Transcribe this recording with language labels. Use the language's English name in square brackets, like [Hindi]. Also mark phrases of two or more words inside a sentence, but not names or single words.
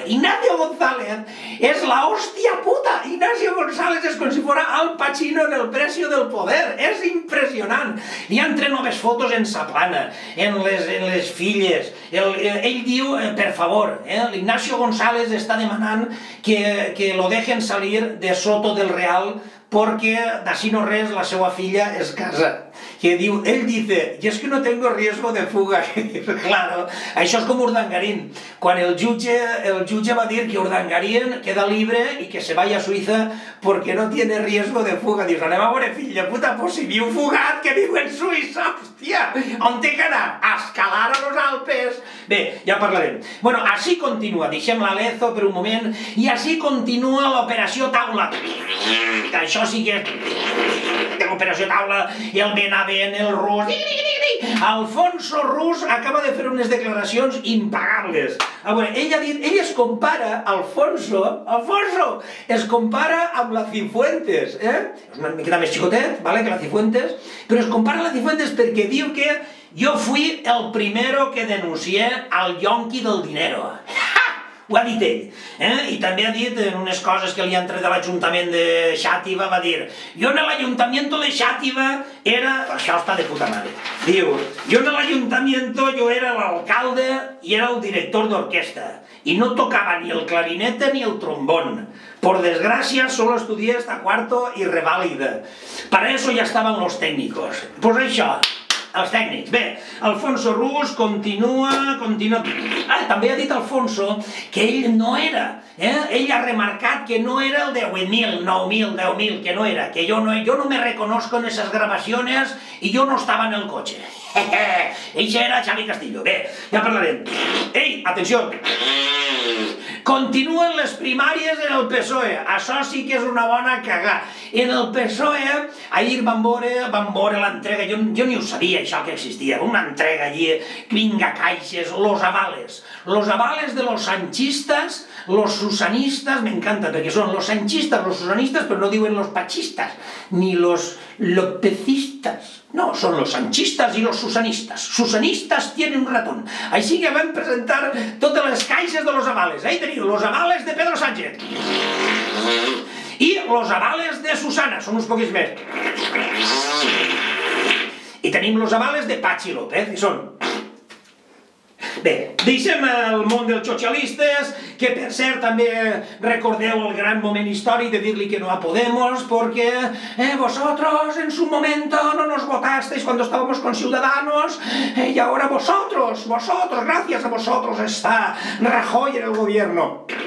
[Catalan] Ignacio González és la hòstia puta! Ignacio González és com si fos Al Pacino en El precio del poder, és impressionant. Hi ha entre noves fotos en sa plana, en les filles. Ell diu, per favor, l'Ignacio González està demanant que [Spanish] lo dejen salir de Soto del Real porque [Catalan] d'ací no res la seva filla es casa. Que diu, ell [Spanish] dice, y es que no tengo riesgo de fuga. Claro, [Catalan] això és com Urdangarín. Quan el jutge va dir que [Spanish] Urdangarín queda libre y que se vaya a Suïssa porque no tiene riesgo de fuga. [Catalan] Dius, anem a veure, fill de puta, pues si viu fugat que viu en Suïssa, hòstia. On té que anar? A escalar a los Alpes. Bé, ja parlarem. Bueno, així continua, deixem la Lezo per un moment, i així continua l'operació Taula. Això sí que és l'operació Taula, i el Benavent, el Rus... Alfonso Rus acaba de fer unes declaracions impagables. A veure, ell es compara, Alfonso, es compara amb la Cifuentes, És una miqueta més xicotet, que la Cifuentes, però es compara amb la Cifuentes perquè diu que jo [Spanish] fui el primero que denuncié al yonqui del dinero. [Catalan] Ho ha dit ell, i també ha dit en unes coses que li han tret de l'Ajuntament de Xàtiva, va dir, jo en l'Ajuntament de Xàtiva era... Això està de puta mare. Diu, jo en l'Ajuntament jo era l'alcalde i era el director d'orquestra i no tocava [Spanish] ni el clarinete ni el trombón. Por desgracia solo estudié hasta cuarto y reválida. Para eso ya estaban los técnicos. [Catalan] Pues això... Els tècnics. Bé, Alfonso Rus continua... També ha dit Alfonso que ell no era, ell ha remarcat que no era el 10.000, 9.000, 10.000, que no era, que [Spanish] yo no me reconozco en esas grabaciones y yo no estaba en el coche. [Catalan] Ell era Xavi Castillo. Bé, ja parlarem. Ei, atenció! Continuen les primàries en el PSOE. Això sí que és una bona cagada. En el PSOE, ahir van veure l'entrega, jo ni ho sabia això que existia, una entrega allí, vinga caixes, [Spanish] los avales de los sanchistas, los susanistas, me encanta, [Catalan] perquè són [Spanish] los sanchistas, los susanistas, [Catalan] però no diuen [Spanish] los pachistas, ni los lopecistas. No, son los sanchistas y los susanistas. Susanistas tienen un ratón. [Catalan] Així que van presentar totes les caixes de [Spanish] los avales. [Catalan] Ahí teniu [Spanish] los avales de Pedro Sánchez. [Catalan] I [Spanish] los avales de Susana, [Catalan] són uns poquets més. I tenim [Spanish] los avales de Pachi López, [Catalan] i són... Bé, deixem el món dels socialistes, que per cert també recordeu el gran moment històric de dir-li que no a Podemos, [Spanish] porque vosotros en su momento no nos votasteis cuando estábamos con Ciudadanos, y ahora vosotros, gracias a vosotros está Rajoy en el gobierno.